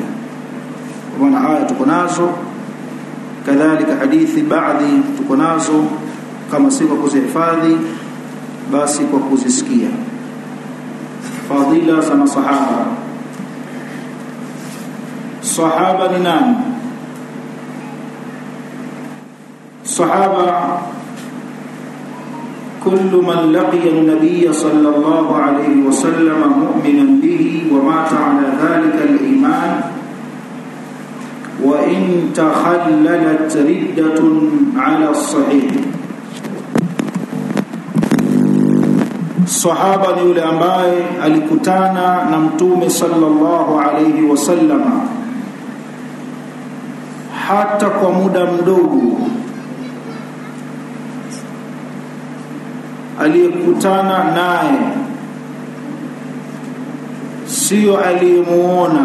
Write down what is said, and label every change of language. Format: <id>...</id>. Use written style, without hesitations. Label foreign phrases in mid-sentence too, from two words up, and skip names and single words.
<sw>Kwa maana aya tuko nazo, kadhalika hadithi baadhi tuko nazo, kama si kwa kuzihifadhi basi kwa kuzisikia. Fadhila za masahaba. Sahaba ni nani?</sw> <ar>صحابة كل من لقي النبي صلى الله عليه وسلم مؤمنا به ومات على ذلك الإيمان وإن تخللت ردة على الصحيح.</ar> <sw>Sahaba ni yule ambaye alikutana na Mtume</sw> <ar>صلى الله عليه وسلم</ar> <sw>hata kwa muda mdogo, aliyekutana naye, sio aliyemuona.</sw>